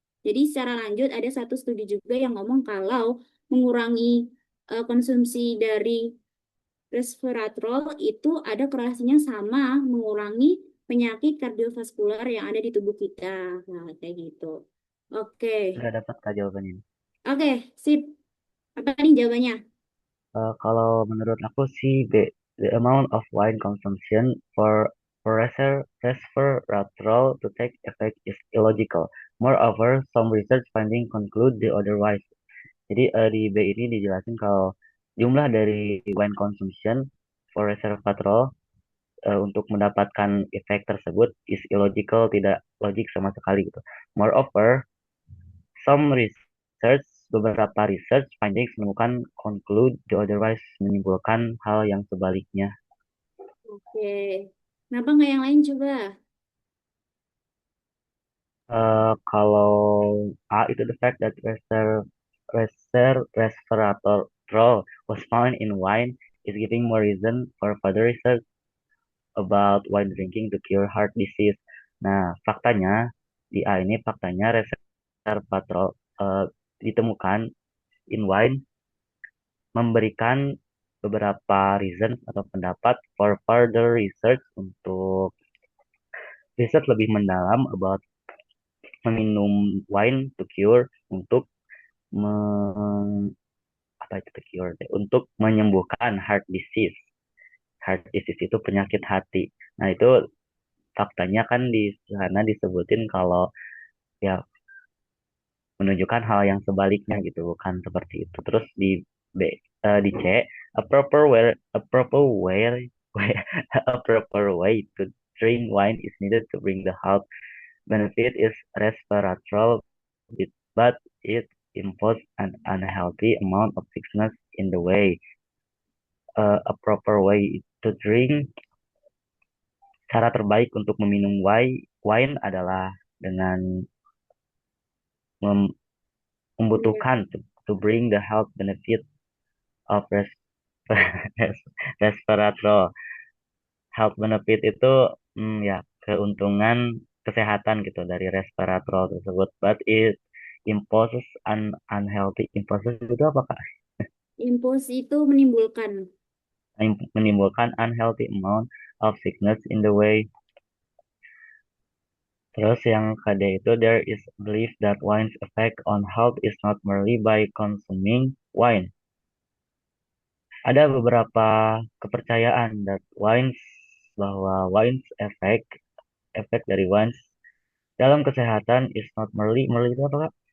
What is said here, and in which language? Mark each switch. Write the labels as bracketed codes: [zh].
[id] Jadi secara lanjut ada satu studi juga yang ngomong kalau mengurangi konsumsi dari resveratrol itu ada korelasinya sama mengurangi penyakit kardiovaskular yang ada di tubuh kita. Nah, kayak gitu. Oke. Nggak dapat Kak jawabannya. Oke, sip. Apa nih jawabannya? Kalau menurut aku sih [en] the amount of wine consumption for resveratrol to take effect is illogical. Moreover, some research finding conclude the otherwise. [id] Jadi di B ini dijelasin kalau jumlah dari [en] wine consumption for resveratrol [id] untuk mendapatkan efek tersebut [en] is illogical, [id] tidak logik sama sekali gitu. [en] Moreover, [id] beberapa [en] research findings [id] menemukan [en] conclude the otherwise, [id] menyimpulkan hal yang sebaliknya. Oke. Kenapa nggak yang lain coba? Kalau A itu [en] the fact that resveratrol was found in wine is giving more reason for further research about wine drinking to cure heart disease. [id] Nah, faktanya resveratrol ditemukan [en] in wine [id] memberikan beberapa reason atau pendapat [en] for further research [id] untuk riset lebih mendalam about meminum wine [en] to cure [id] untuk apa itu to cure untuk menyembuhkan heart disease. Heart disease itu penyakit hati. Nah, itu faktanya kan di sana disebutin kalau ya menunjukkan hal yang sebaliknya gitu, bukan seperti itu. Terus B di C, [en] a proper way a proper way a proper way to drink wine is needed to bring the health benefit is resveratrol, but it imposes an unhealthy amount of sickness in the way. A proper way to drink, [id] cara terbaik untuk meminum wine adalah dengan membutuhkan [en] to bring the health benefit of resveratrol. Health benefit [id] itu ya keuntungan kesehatan gitu dari resveratrol tersebut, [en] but it imposes an unhealthy, imposes [id] itu apa Kak? Impulse itu menimbulkan. Menimbulkan [en] unhealthy amount of sickness in the way. [id] Terus yang KD itu [en] there is belief that wine's effect on health is not merely by consuming wine. [id] Ada beberapa kepercayaan bahwa wine's efek dari wines dalam kesehatan [en] is not merely [id] itu apa Kak?